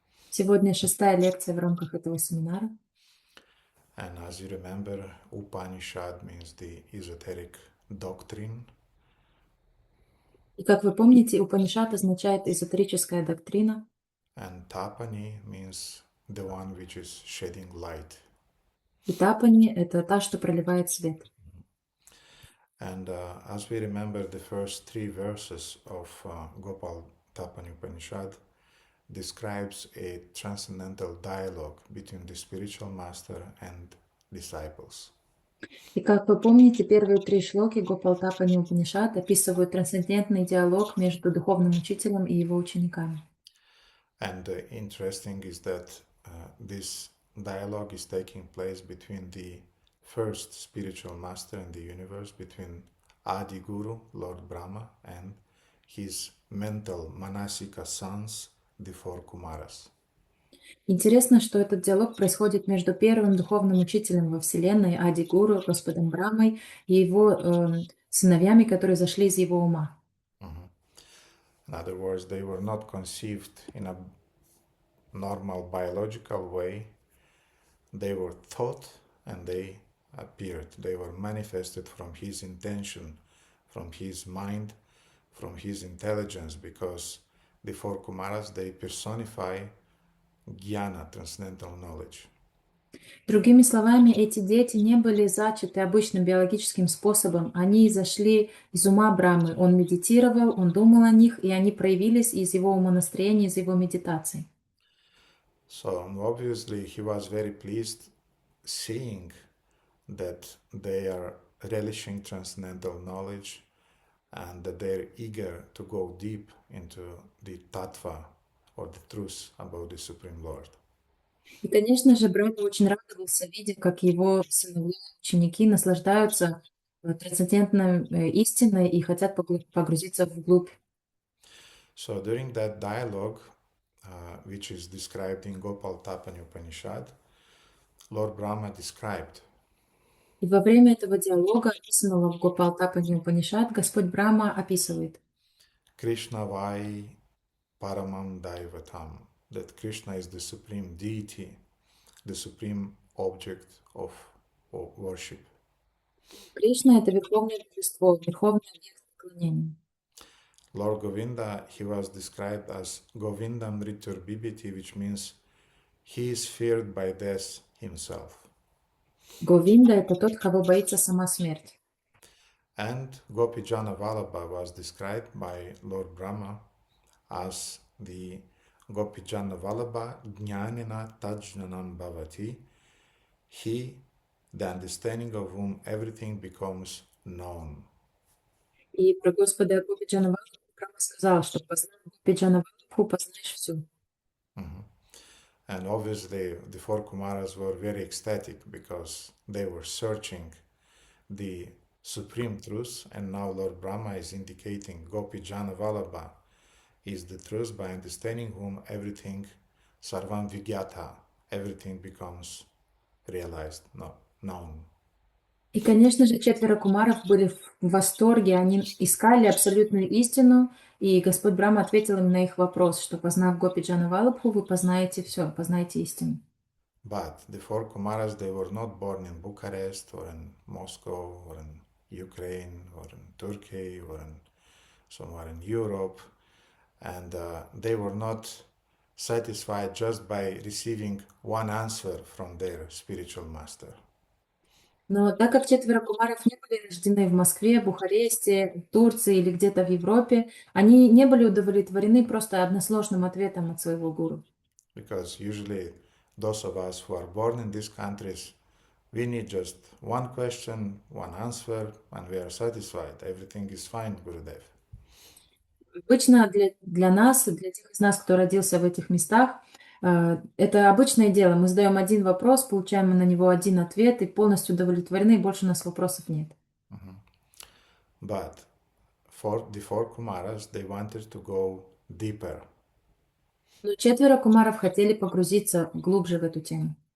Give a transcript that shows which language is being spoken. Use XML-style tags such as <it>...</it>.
<ru>Сегодня 6-я лекция в рамках этого семинара.</ru> <en>And as you remember, Upanishad means the esoteric doctrine.</en> <ru>И как вы помните, Упанишад означает эзотерическая доктрина.</ru> <en>And Tapani means the one which is shedding light.</en> <ru>И Тапани — это та, что проливает свет.</ru> <en>And as we remember, the first 3 verses of Gopal Tapani Upanishad describes a transcendental dialogue between the spiritual master and disciples.</en> <ru>И как вы помните, первые 3 шлоки Гопалтапани Упанишад описывают трансцендентный диалог между духовным учителем и его учениками.</ru> <en>And interesting is that this dialogue is taking place between the first spiritual master in the universe, between Adi Guru, Lord Brahma, and his mental manasika sons, the 4 Kumaras.</en> <ru>Интересно, что этот диалог происходит между первым духовным учителем во Вселенной, Ади Гуру, Господом Брамой, и его сыновьями, которые зашли из его ума.</ru> <en>In other words, they were not conceived in a normal biological way. They were thought and they appeared. They were manifested from his intention, from his mind, from his intelligence, because the 4 Kumaras, they personify Jnana, transcendental knowledge.</en> <ru>Другими словами, эти дети не были зачаты обычным биологическим способом. Они изошли из ума Брамы. Он медитировал, он думал о них, и они проявились из его умонастроения, из его медитации.</ru> <en>So obviously he was very pleased seeing that they are relishing transcendental knowledge and that they're eager to go deep into the tattva or the truth about the Supreme Lord.</en> <ru>И, конечно же, Брама очень радовался, видя, как его сыновья, ученики наслаждаются трансцендентной истиной и хотят погрузиться вглубь.</ru> <en>So during that dialogue, which is described in Gopal Tapani Upanishad, Lord Brahma described.</en> <ru>И во время этого диалога, описанного в Гопалтапани Упанишад, Господь Брахма описывает.</ru> <sa>Krishna Vai Paramam Daivatam.</sa> <en>That Krishna is the supreme deity, the supreme object of worship.</en> <ru>Кришна — это верховное божество, верховный объект поклонения.</ru> <en>Lord Govinda, he was described as</en> <sa>Govindam Ritur Bibhiti,</sa> <en>which means he is feared by death himself.</en> <ru>Говинда — это тот, кого боится сама смерть.</ru> <en>And Gopijana Vallabha was described by Lord Brahma as the Gopijana Vallabha</en> <sa>Jnanina Tajnanam Bhavati.</sa> <en>He, the understanding of whom everything becomes known.</en> <ru>И про Господа Гопиджана Валлабху Брахма сказал, что познав Гопиджана Валлабху, познаешь всю.</ru> <en>And obviously the 4 Kumaras were very ecstatic because they were searching the supreme truth, and now Lord Brahma is indicating Gopi Jana Vallabha is the truth, by understanding whom everything,</en> <sa>sarvam vigyata,</sa> <en>everything becomes realized, no, known.</en> <ru>И, конечно же, четверо кумаров были в восторге, они искали абсолютную истину, и Господь Брахма ответил им на их вопрос, что, познав Гопи Джана Валабху, вы познаете все, познаете истину.</ru> <en>But the four Kumaras, they were not born in Bucharest or in Moscow or in Ukraine or in Turkey or in somewhere in Europe, and they were not satisfied just by receiving one answer from their spiritual master.</en> <ru>Но так как четверо кумаров не были рождены в Москве, Бухаресте, Турции или где-то в Европе, они не были удовлетворены просто односложным ответом от своего гуру.</ru> <en>Because usually those of us who are born in these countries, we need just one question, one answer, and we are satisfied. Everything is fine, Gurudev.</en> <ru>Обычно для нас, для тех из нас, кто родился в этих местах, это обычное дело. Мы задаем один вопрос, получаем на него один ответ и полностью удовлетворены, и больше у нас вопросов нет.</ru> <en>But for the four Kumaras, they wanted to go deeper.</en> <ru>Но четверо кумаров хотели погрузиться глубже в эту тему.</ru>